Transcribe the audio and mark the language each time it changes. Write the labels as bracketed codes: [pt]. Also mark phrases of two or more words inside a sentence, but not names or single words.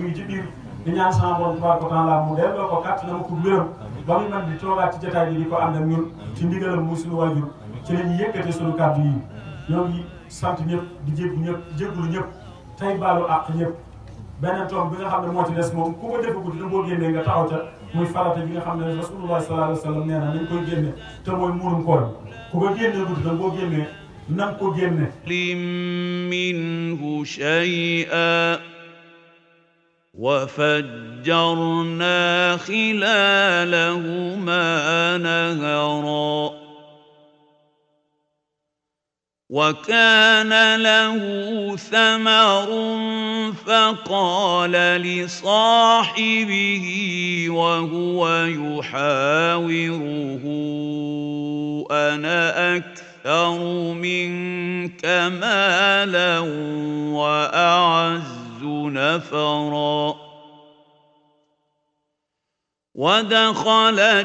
[wo] ngi ci biir di ñaan sama borom [ar] تبارك وتعالى [wo] mu delloo ko kàtt na ma ko wéram ba muy man di toogaat ci jotaay bi di ko ànd ak ñun ci ndigalam muy suñu waajur ci la ñuy yëkkate suñu kàddu yi ñoo ngi sant ñëpp di jéggulu ñëpp tey baalu àq ñëpp beneen tomb bi nga xam ne moo ci des moom ku ko defa guddi da boo génnee nga taxaw ca muy farata bi nga xam ne rasulullah [ar] صلى الله عليه وسلم [wo] nee na nañ koy génne te mooy muurum koor ku ko génnee guddi da boo génnee nan ko génne [ar] منه شيئا وفجرنا خلالهما نهرا وكان له ثمر فقال لصاحبه وهو يحاوره أنا أكثر منك مالا وأعز نفرا ودخل